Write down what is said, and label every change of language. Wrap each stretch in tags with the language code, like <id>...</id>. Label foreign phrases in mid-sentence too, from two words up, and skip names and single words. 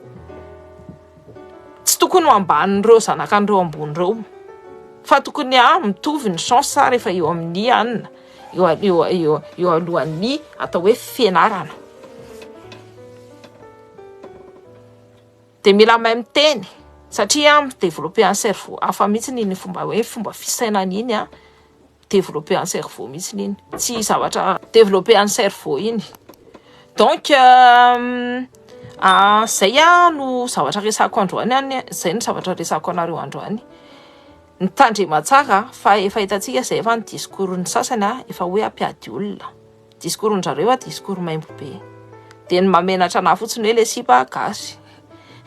<mg>Tsy tokony ho ambanin'ireo zanakan'ireo ambony reo fa tokony mitovy ny chance rehefa eo amin'ny anina eo alohan'ny atao hoe fianarana. De mila mahay miteny satria</mg> <fr>développer un cerveau</fr> <mg>hafa mihitsy ny fomba fisainana iny</mg> <fr>développer un cerveau</fr> <mg>mihitsy iny. Tsy zavatra</mg> <fr>développer un cerveau</fr> <mg>iny. Donc zay no zavatra resako androany zay no zavatra resako anareo androany. Ny tandrema tsara fa efa hitantsika zay efa ny discours ny sasany efa hoe ampiady olona. Discours-njareo discours maimbo be. De ny mamenatra na fotsiny hoe le sipa gasy.</mg>